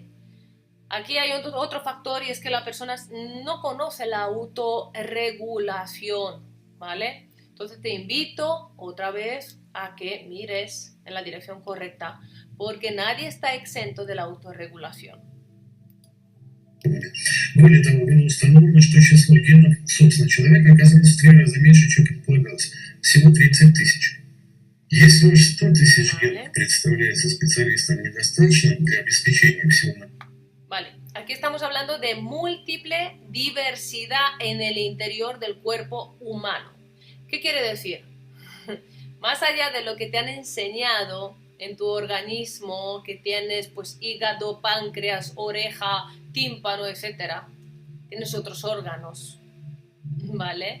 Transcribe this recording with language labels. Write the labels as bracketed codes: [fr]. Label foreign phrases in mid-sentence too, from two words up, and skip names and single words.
[es] Aquí hay otro factor y es que la persona no conoce la autorregulación, ¿vale? Entonces te invito otra vez a que mires en la dirección correcta, porque nadie está exento de la autorregulación. [ru] Более того, было установлено, что число генов, собственно, человека оказалось в 3 раза меньше, чем предполагалось. Всего 30 тысяч. Если уж 100 тысяч генов представляется специалистам недостаточно для обеспечения всего. [es] Vale, aquí estamos hablando de múltiple diversidad en el interior del cuerpo humano. ¿Qué quiere decir? Más allá de lo que te han enseñado en tu organismo, que tienes pues hígado, páncreas, oreja, tímpano, etcétera, tienes otros órganos, ¿vale?